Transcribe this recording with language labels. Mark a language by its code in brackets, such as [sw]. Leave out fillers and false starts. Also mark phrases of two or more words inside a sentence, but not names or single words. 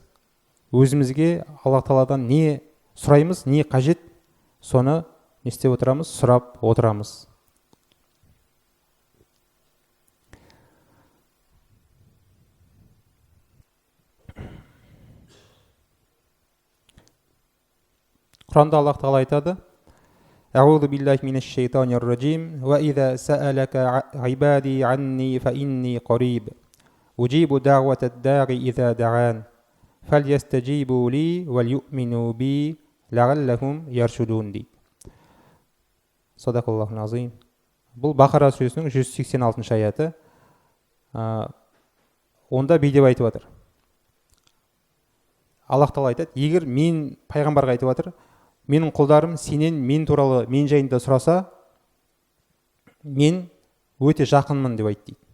[kk] Өзімізге Аллах Тағаладан не сұраймыз, не қажет, соны не істеп отырамыз? Сұрап отырамыз. Құранда Аллах Тағала айтады: [ar] أعوذ بالله من الشيطان الرجيم وإذا سألك عبادي عني فإني قريب أجيب دعوة الداع إذا دعان فليستجيبوا لي وليؤمنوا بي لعلهم يرشدون дейді. صدق الله العظيم. [kk] Бұл Бақара сүресінің 186 аяты. Онда бүй деп айтып жатыр. Аллах Тағала айтады: егер мен пайғамбарға айтып жатыр, менің құлдарым сенен мен туралы мен жайында сұраса, мен өте жақынмын деп айтты дейді.